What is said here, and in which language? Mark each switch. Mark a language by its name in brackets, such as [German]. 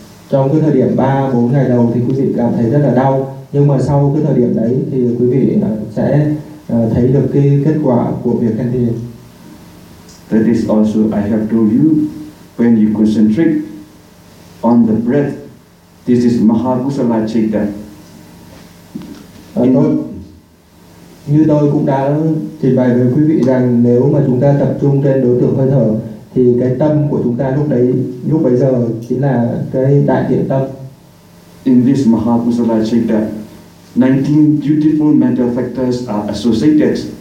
[Vietnamese] Trong cái thời điểm 3-4 ngày đầu thì quý vị cảm thấy rất là đau, nhưng mà sau cái thời điểm đấy thì quý vị sẽ thấy được cái kết quả của việc hành thiền. [English] That is also I have told you, when you concentrate on the breath, this is Mahakusala Chitta. [Vietnamese] Như tôi cũng đã trình bày với quý vị rằng, nếu mà chúng ta tập trung trên đối tượng hơi thở, thì cái tâm của chúng ta lúc bấy giờ chính là cái đại thiện tâm. [English] In this Mahakusala Chitta, 19 dutiful mental factors are associated.